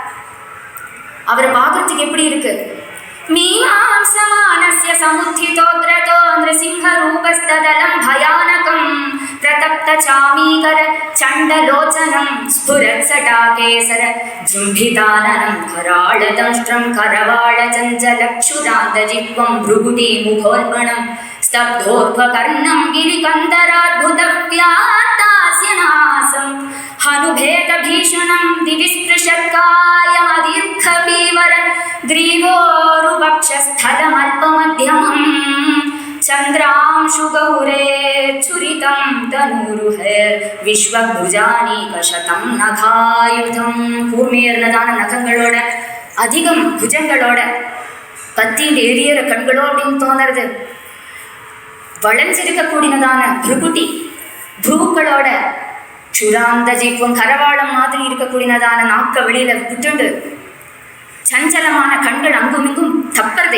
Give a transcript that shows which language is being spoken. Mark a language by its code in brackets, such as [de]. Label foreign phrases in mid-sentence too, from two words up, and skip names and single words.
[ta] அவரை பார்க்கறதுக்கு எப்படி இருக்கு? [sa] मीमांसमानस्य समुत्थितोऽग्रतो नृसिंह रूपस्तदलं भयानकम् प्रतप्त चामीकर चण्डलोचनं स्फुरत् सटाकेसर जृम्भिताननं करालदंष्ट्रं करवाल चञ्चलक्षुरान्तजिह्वम् भ्रुगुटी मुखोल्बणं स्तब्धोर्ध्वकर्णं गिरिकन्दराद्भुतव्यातास्यनासं हनुभेदभीषणं दिवि स्पृशत्कायमदीर्घपीवर ग्रीवोरुवक्षस्थलमल्पमध्यमं चन्द्रांशुगौरेच्छुरितं तनूरुहैर्विश्वभुजानीकशतं नखायुधं. [ta] கூர்மையர்னதான நகங்களோட அதிகம் புஜங்களோட பத்தின் எரியற கண்களோ அப்படின்னு தோணுறது. வளைஞ்சிருக்கக்கூடியதான பிருகுட்டி புருக்களோட சுராந்த ஜீவம் கரவாளம் மாதிரி இருக்கக்கூடியதான நாக்க வெளியில விட்டுண்டு சஞ்சலமான கண்கள் அங்குமிங்கும் தப்பறது.